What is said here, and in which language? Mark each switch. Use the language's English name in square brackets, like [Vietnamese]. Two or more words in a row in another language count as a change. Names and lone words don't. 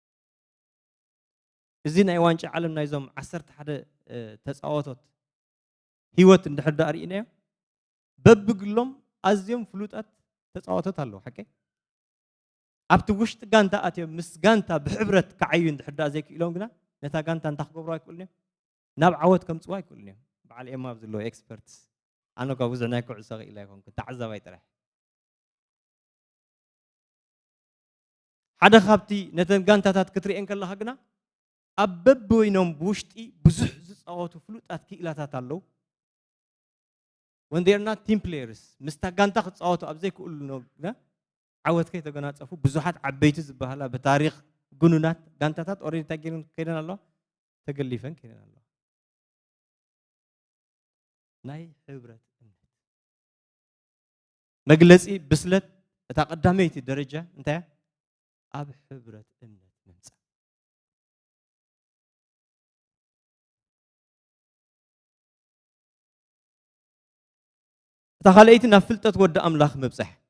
[Tigrinya] እዚ ናይ ዋንጫ ዓለም ናይዞም 11 ተፃወቶት ህይወት እንድሕር ዳ ርኢናዮ በብግሎም ኣዝዮም ፍሉጣት ተፃወቶት ኣለዉ ሓቂ ኣብቲ ውሽጢ ጋንታ ኣትዮም ምስ ጋንታ ብሕብረት ክዓዩ እንድሕር ዳ ዘይክኢሎም ግና ነታ ጋንታ እንታይ ክገብሩ ኣይክእሉን እዮም ናብ ዓወት ከምፅዋ ኣይክእሉን እዮም በዓል ኤማ ኣብ ዘለዎ ኤክስፐርትስ ኣነ ኳ ብዙሕ ናይ ኩዕሶ ክኢላ ይኮንኩ ተዓዛባይ ጥራሕ ሓደ ካብቲ ነተን ጋንታታት ክትሪአን ከለኻ ግና ኣብ በብወይኖም ብውሽጢ ብዙሕ ዝፃወቱ ፍሉጣት ክኢላታት ኣለዉ [English] when they are not team players [Tigrinya] ምስታ ጋንታ ክፃወቱ ኣብ ዘይክእሉ ግና ዓወት ከይተገናፀፉ ብዙሓት ዓበይቲ ዝበሃላ ብታሪክ ጉኑናት ጋንታታት ኦልሬዲ እንታይ ገይረን ከይደን ኣለዋ ተገሊፈን ከይደን ኣለዋ ናይ ሕብረት እምነት መግለፂ ብስለት እታ ቀዳመይቲ ደረጃ እንታይ ኣብ ሕብረት እምነት ምምፃእ እታ ካልአይቲ ናብ ፍልጠት ወዲ ኣምላኽ ምብፃሕ